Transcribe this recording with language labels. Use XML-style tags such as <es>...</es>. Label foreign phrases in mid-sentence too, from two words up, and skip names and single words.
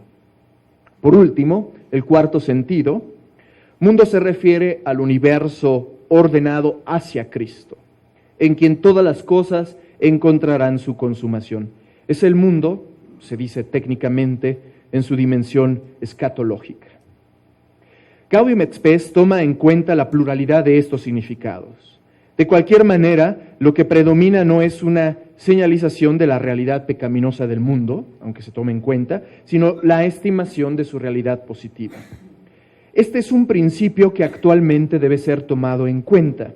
<es>Por último, el cuarto sentido, mundo se refiere al universo ordenado hacia Cristo, en quien todas las cosas encontrarán su consumación. Es el mundo, se dice técnicamente, en su dimensión escatológica. Gaudium et Spes toma en cuenta la pluralidad de estos significados. De cualquier manera, lo que predomina no es una señalización de la realidad pecaminosa del mundo, aunque se tome en cuenta, sino la estimación de su realidad positiva. Este es un principio que actualmente debe ser tomado en cuenta.</es>